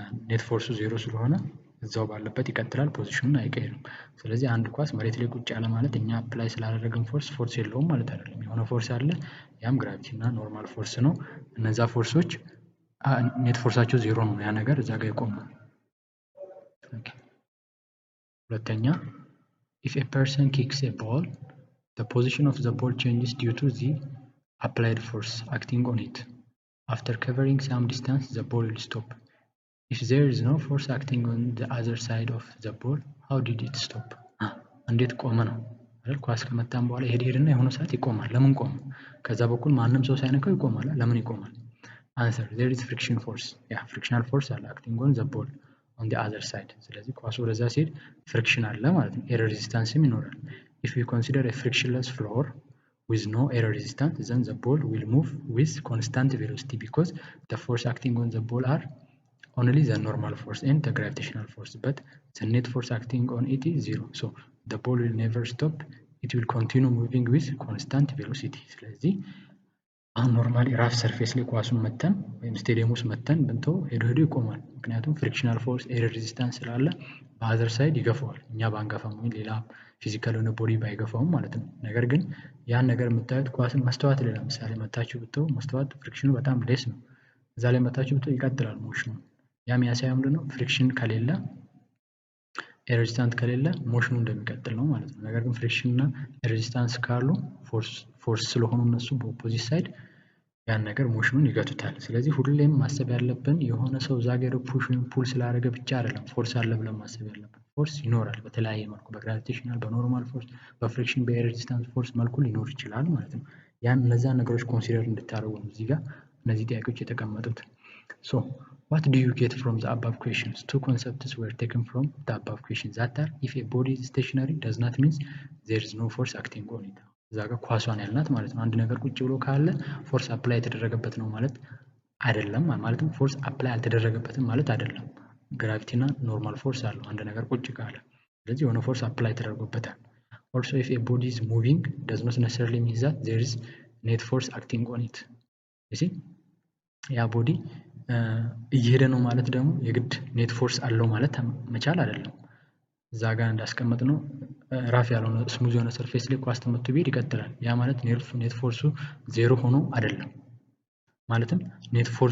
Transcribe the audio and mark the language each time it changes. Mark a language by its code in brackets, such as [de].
[am] ኔት ፎርሱ ዜሮ ስለሆነ እዛው ባለበት ይቀጥላል፣ ፖዚሽኑን አይቀይርም። ስለዚህ አንድ ኳስ መሬት ላይ ቁጭ ያለ ማለት እኛ አፕላይ ስላደረግን ፎርስ የለውም ማለት አይደለም። የሆነ ፎርስ አለ፣ ያም ግራቪቲ እና ኖርማል ፎርስ ነው። እነዛ ፎርሶች ኔት ፎርሳቸው ዜሮ ነው። ያ ነገር እዛ ጋር ይቆማል። ሁለተኛ [en] if a person kicks a ball the position of the ball changes due to the applied force acting on it. After covering some distance the ball will stop. If there is no force acting on the other side of the ball how did it stop? [am] እንዴት ቆመ ነው አይደል? ኳስ ከመታን በኋላ ሄድና የሆነ ሰዓት ይቆማል። ለምን ቆመ? ከዛ በኩል ማንም ሰው ሳይነካው ይቆማል። ለምን ይቆማል? [en] answer there is friction force። [am] ያ ፍሪክሽናል ፎርስ አለ [en] acting on the ball on the other side። [am] ስለዚህ ኳሱ ወደዛ ሲሄድ ፍሪክሽን አለ ማለት ነው። ኤር ሬዚስታንስም ይኖራል። [en] if we consider a frictionless floor with no air resistance then the ball will move with constant velocity because the force acting on the ball are only the normal force and the gravitational force, but the net force acting on it is zero. So the ball will never stop, it will continue moving with constant velocity። [am] ስለዚህ አሁን ኖርማሊ ራፍ ሰርፌስ ላይ ኳሱን መተን ወይም ስቴዲየም ውስጥ መተን ብንተው ሄዶ ይቆማል። ምክንያቱም ፍሪክሽናል ፎርስ ኤር ሬዚስታንስ ስላለ በአዘር ሳይድ ይገፋዋል። እኛ ባንገፋም ወይ ሌላ ፊዚካል የሆነ ቦዲ ባይገፋውም ማለት ነው። ነገር ግን ያን ነገር የምታዩት ኳስን መስተዋት ላይ ለምሳሌ መታችሁ ብትው መስተዋት ፍሪክሽኑ በጣም ሌስ ነው። እዛ ላይ መታችሁ ብትው ይቀጥላል ሞሽኑ። ያ የሚያሳየው ምንድነው? ፍሪክሽን ከሌለ ኤር ሬዚስታንስ ከሌለ ሞሽኑ እንደሚቀጥል ነው ማለት ነው። ነገር ግን ፍሪክሽን እና ሬዚስታንስ ካሉ ፎርስ ስለሆኑ እነሱ በኦፖዚት ሳይድ ያን ነገር ሞሽኑን ይገቱታል። ስለዚህ ሁሌም ማሰብ ያለብን የሆነ ሰው እዛ ጋር ፑሽ ወይም ፑል ስላደረገ ብቻ አይደለም ፎርስ አለ ብለን ማሰብ ያለብን። ፎርስ ይኖራል በተለያየ መልኩ፣ በግራቪቴሽናል፣ በኖርማል ፎርስ፣ በፍሪክሽን፣ በኤር ሬዚስታንስ ፎርስ መልኩ ሊኖር ይችላል ማለት ነው። ያን እነዛን ነገሮች ኮንሲደር እንድታደርጉ ነው እዚህ ጋር እነዚህ ጥያቄዎች የተቀመጡት። [en] so what do you get from the above questions? Two concepts were taken from the above questions that are if a body is stationary does not mean there is no force acting on it። [am] እዛ ጋር ኳሷን ያልናት ማለት ነው። አንድ ነገር ቁጭ ብሎ ካለ ፎርስ አፕላይ የተደረገበት ነው ማለት አይደለም ማለትም ፎርስ አፕላይ አልተደረገበትም ማለት አይደለም። ግራቪቲ እና ኖርማል ፎርስ አለው አንድ ነገር ቁጭ ካለ ስለዚህ የሆነ ፎርስ አፕላይ ተደርጎበታል። [en] Also if a body is moving does not necessarily mean that there is net force acting on it. [am] you see ያ ቦዲ እየሄደ ነው ማለት ደግሞ የግድ ኔት ፎርስ አለው ማለት መቻል አይደለም። እዛ ጋር እንዳስቀመጥ ነው ራፍ ያልሆነ ስሙዝ የሆነ ሰርፌስ ላይ ኳስ ተመቶ ቢሄድ ይቀጥላል። ያ ማለት ኔት ፎርሱ ዜሮ ሆኖ አይደለም ማለትም ኔት